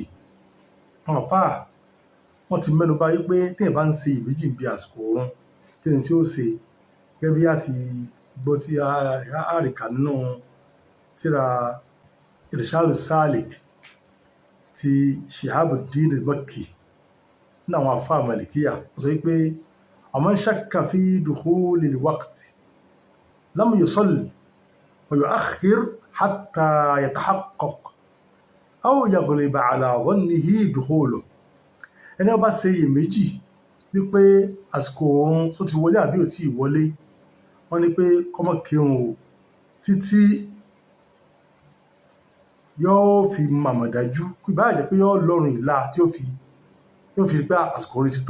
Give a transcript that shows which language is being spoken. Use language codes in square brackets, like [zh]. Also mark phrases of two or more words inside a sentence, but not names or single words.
[yo] Àwọn àfáà wọ́n ti mẹ́nubà wípé tí ẹ̀ bá ń ṣe ìméjì bí àsìkò ìrun, kí ni tí ó ṣe? Gẹ́gẹ́ bí a ti gbọ́ tí a rí kà nínú tírà Irshadu Salik ti Shihabuddin al-Makki ní àwọn àfáà Màlíkíyà. Ó sọ wípé [ar] من شك في دخول الوقت لم يصل ويؤخر حتى يتحقق أو يغلب على ظنه دخوله. [yo] Ẹni ó bá ṣe iyèméjì wípé àsìkò ìrun tó ti wọlé àbí ò tí ì wọlé, wọ́n ní pé kó má kírun o títí yóò fi màmọ̀ dájú, ìbá jẹ́ pé yóò lọ́rùn ìlà tí ó fi pé àsìkò ìrun ti tó.